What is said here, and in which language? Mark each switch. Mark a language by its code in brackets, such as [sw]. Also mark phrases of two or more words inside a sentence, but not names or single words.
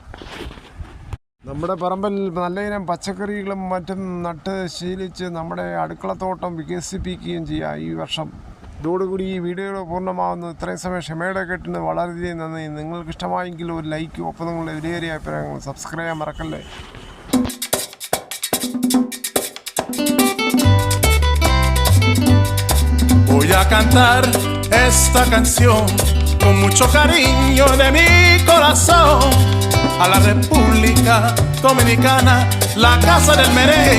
[ml] നമ്മുടെ പറമ്പിൽ നല്ലയിനം പച്ചക്കറികളും മറ്റും നട്ട് ശീലിച്ച് നമ്മുടെ അടുക്കളത്തോട്ടം വികസിപ്പിക്കുകയും ചെയ്യാം ഈ വർഷം. ഇതോടുകൂടി ഈ വീഡിയോ പൂർണ്ണമാകുന്നു. ഇത്രയും സമയം ക്ഷമയുടെ കേട്ടിന് വളരെയധികം നന്ദി. നിങ്ങൾക്ക് ഇഷ്ടമായെങ്കിൽ ഒരു ലൈക്കും ഒപ്പം നിങ്ങളുടെ വിലയേറിയ അഭിപ്രായങ്ങൾ സബ്സ്ക്രൈബ് ചെയ്യാൻ മറക്കല്ലേ. [es] Voy a cantar esta canción con mucho cariño de mi corazón a la República Dominicana, la casa del merengue.